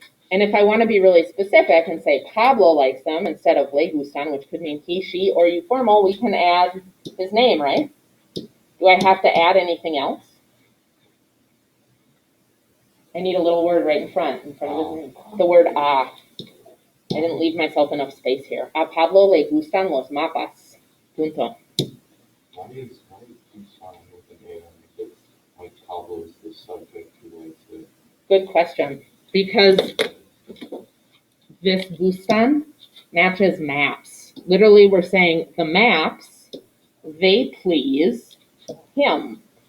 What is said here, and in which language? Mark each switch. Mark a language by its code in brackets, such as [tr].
[en] And if I want to be really specific and say Pablo likes them instead of [es] le gustan, [en] which could mean he, she, or you formal, we can add his name, right? Do I have to add anything else? I need a little word right in front of his name. The word a. I didn't leave myself enough space here. [es] A Pablo le gustan los mapas. Punto. [en] Why is gustan with an A on it? the subject who likes it? Good question. Because this gustan matches maps. Literally, we're saying the maps, they please him.